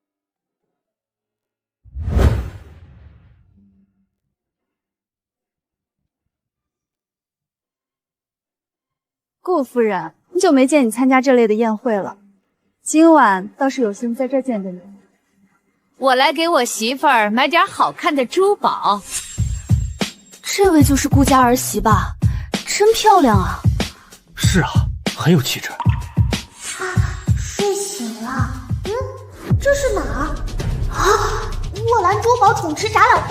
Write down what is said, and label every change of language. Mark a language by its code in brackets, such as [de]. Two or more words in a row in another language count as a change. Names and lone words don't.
[zh] 顧夫人，很久沒見你參加這類的宴會了，今晚倒是有幸在這見着你。我來給我媳婦兒買點好看的珠寶。這位就是顧家兒媳吧？真漂亮啊！是啊，很有气质。睡醒了。这是哪儿？啊！沃兰珠宝宠池展览会！